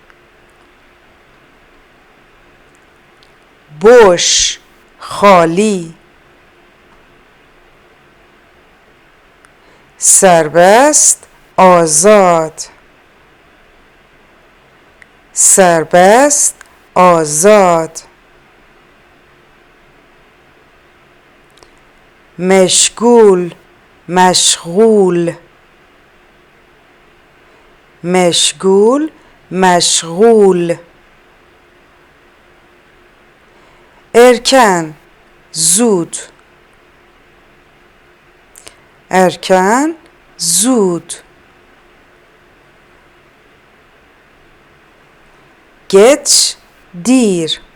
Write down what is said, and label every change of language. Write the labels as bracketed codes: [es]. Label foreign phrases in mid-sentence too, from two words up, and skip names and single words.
[tr] boş, خالی. serbest, آزاد. serbest, [fa] آزاد. مشغول، مشغول. مشغول، مشغول. [tr] erken, زود. erken, زود. geç, دیر.